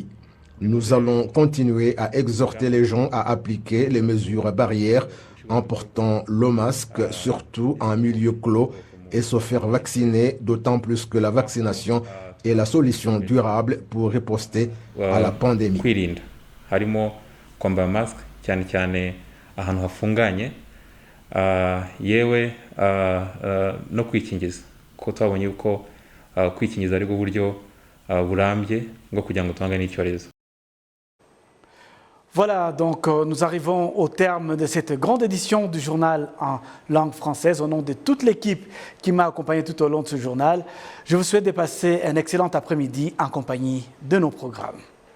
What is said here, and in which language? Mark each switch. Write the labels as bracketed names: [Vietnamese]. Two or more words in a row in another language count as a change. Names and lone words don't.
[French] Nous allons continuer à exhorter les gens à appliquer les mesures barrières en portant le masque, surtout en milieu clos, et se faire vacciner, d'autant plus que la vaccination est la solution durable pour riposter à la pandémie. [Kinyarwanda] Kwirinda harimo kwambara mask cyane cyane ahantu hafunganye yewe no kwikingiza ko twabonye uko kwikingiza ari bwo buryo burambye bwo kugira ngo tuhangane n'icyorezo. [French] Voilà, donc nous arrivons au terme de cette grande édition du journal en langue française. Au nom de toute l'équipe qui m'a accompagné tout au long de ce journal, je vous souhaite de passer un excellent après-midi en compagnie de nos programmes.